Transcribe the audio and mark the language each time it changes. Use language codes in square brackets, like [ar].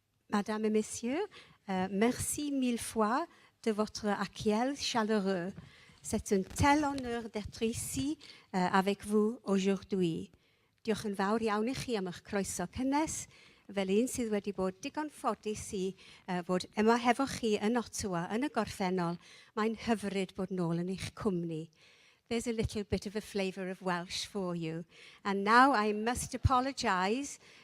[fr] Madame et Messieurs, merci mille fois de votre accueil chaleureux. C'est un tel honneur d'être ici avec vous aujourd'hui. [cy] Diolch yn fawr iawn I chi am eich croeso cynnes, fel un sydd wedi bod digon ffodus I fod yma hefo chi yn Ottawa, yn y gorffennol. Mae'n hyfryd bod nôl yn eich cwmni. [en] There's a little bit of a flavour of Welsh for you. And now I must apologise.